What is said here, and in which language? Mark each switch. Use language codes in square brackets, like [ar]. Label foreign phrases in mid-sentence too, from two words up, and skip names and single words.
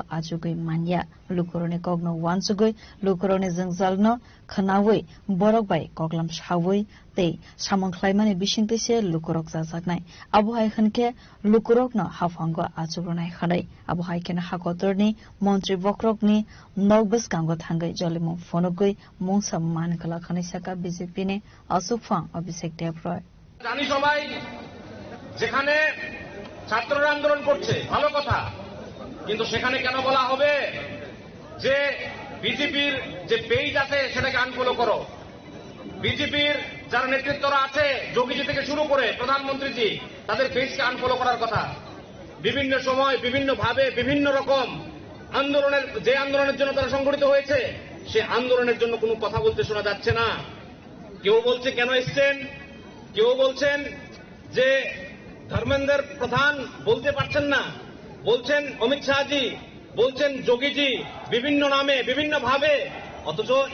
[trp] ajugui manya lukurone kogno wansugui lukurone jengjalno khanawi borokbai koglam shawui te samong khlaimani bisingtese lukurok jajaknai abuhai khanke lukurokno hafango ajugrnai khanai abuhai kena hakotorni mantri bokrokni nogbus kango thangai jolimong phonogui mungsa mankala khani saka BJP ne asofang Abhishek Debra [bn] জানি সবাই যেখানে ছাত্ররা আন্দোলন করছে ভালো কথা কিন্তু সেখানে কেন বলা হবে যে বিজেপির যে পেজ আছে সেটাকে আনফলো করো বিজেপির যারা নেতৃত্বরা আছে যোগীজি থেকে শুরু করে প্রধানমন্ত্রীজি তাদের পেজকে আনফলো করার কথা বিভিন্ন সময় বিভিন্ন ভাবে বিভিন্ন রকম আন্দোলনের যে আন্দোলনের জন্য তারা সংগঠিত হয়েছে সে আন্দোলনের জন্য কোনো কথা বলতে শোনা যাচ্ছে না কেউ বলছে কেন এসেছেন কেউ বলছেন যে ধর্মেন্দ্র প্রধান বলতে পারছেন না বলছেন অমিত শাহজি বলছেন যোগীজি বিভিন্ন নামে বিভিন্ন ভাবে অথচ